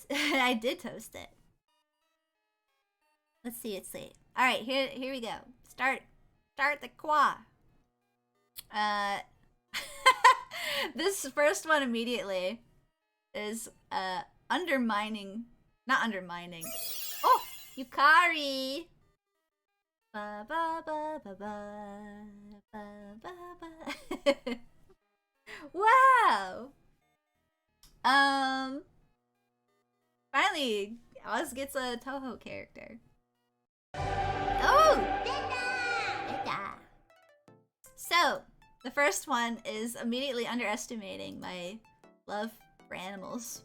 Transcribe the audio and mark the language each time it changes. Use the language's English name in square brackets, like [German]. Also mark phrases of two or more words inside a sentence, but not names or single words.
[English] I did toast it. Let's see. It's late. All right, here we go. Start the qua. This first one immediately is undermining. Not undermining. Oh, Yukari. Ba ba ba ba ba ba ba ba. Wow. Finally, Oz gets a Toho character. Oh! So, the first one is immediately underestimating my love for animals.